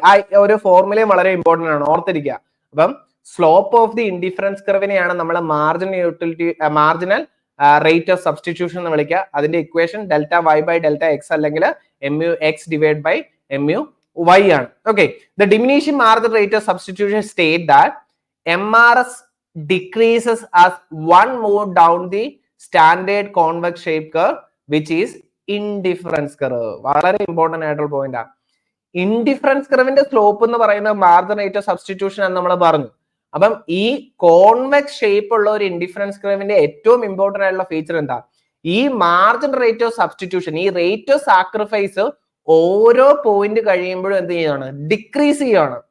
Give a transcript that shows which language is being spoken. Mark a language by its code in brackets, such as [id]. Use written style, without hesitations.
[ml] ആ ഒരു ഫോർമുലയും വളരെ ഇമ്പോർട്ടന്റ് ആണ്, ഓർത്തിരിക്കുക. അപ്പം സ്ലോപ്പ് ഓഫ് ദി ഇൻഡിഫറൻസ് കർവിനെയാണ് നമ്മൾ മാർജിനൽ റേറ്റ് ഓഫ് സബ്സ്റ്റിറ്റ്യൂഷൻ എന്ന് വിളിക്കുക. അതിന്റെ equation delta Y by delta X അല്ലെങ്കിൽ [en] mu x divided by mu y [ml] ആണ്. [en] Okay, the diminishing marginal rate of substitution state that MRS decreases as one move down the standard convex shape curve which is indifference curve. [ml] വളരെ important ആയിട്ടുള്ള point ആണ്. Indifference കർവിന്റെ slope എന്ന് പറയുന്ന margin rate of substitution എന്ന് നമ്മൾ പറഞ്ഞു. അപ്പം ഈ കോൺവെക്സ് ഷേപ്പ് ഉള്ള ഒരു ഇൻഡിഫറൻസ് കർവിന്റെ ഏറ്റവും ഇമ്പോർട്ടന്റ് ആയിട്ടുള്ള ഫീച്ചർ എന്താ? ഈ മാർജിൻ റേറ്റ് ഓഫ് സബ്സ്റ്റിറ്റ്യൂഷൻ, ഈ റേറ്റ് ഓഫ് സാക്രിഫൈസ് ഓരോ പോയിന്റ് കഴിയുമ്പോഴും എന്ത് ചെയ്യാണ്? ഡിക്രീസ് ചെയ്യാണ്.